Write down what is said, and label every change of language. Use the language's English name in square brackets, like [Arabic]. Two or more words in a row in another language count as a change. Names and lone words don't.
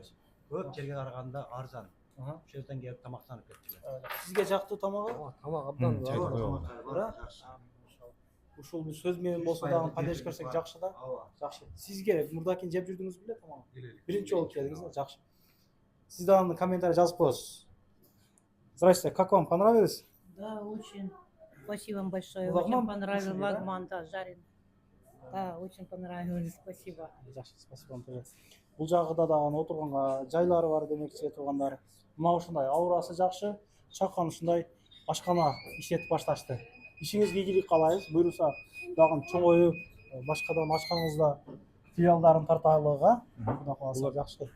[Kyrgyz] көп жерге караганда арзан. Ошол жерден келип тамактанып кеттилер. Сизге жактуу тамагы? Тамак абдан Ушул бир сөз менен болсо дагы поддержка берсек жакшы да. Жакшы. Сизге мурдакин жеп жүрдүңүз беле тамагы? Биринчи жолу келдиңиз да, жакшы. Сиз дагы комментарий жазып коесуз. [Russian] Здрасте, как вам понравилось? Да, очень. Спасибо вам большое. Лагман Очень понравилось. вкусный, да? Лагман, да, жареный. Да, очень понравилось. Спасибо. Жакшы, спасибо вам тоже. [Kyrgyz] Бул жагыда дагы отурганга жайлары бар демекчи туугандар. Мына ушундай аурасы жакшы, чакан ушундай ашкана иштетип башташты. Ишиңизге ийгилик каалайбыз. Буюрса дагы чоңоюп, башкадан ачканыңызда филиалдарын тарталыга. Кудай кааласа жакшы.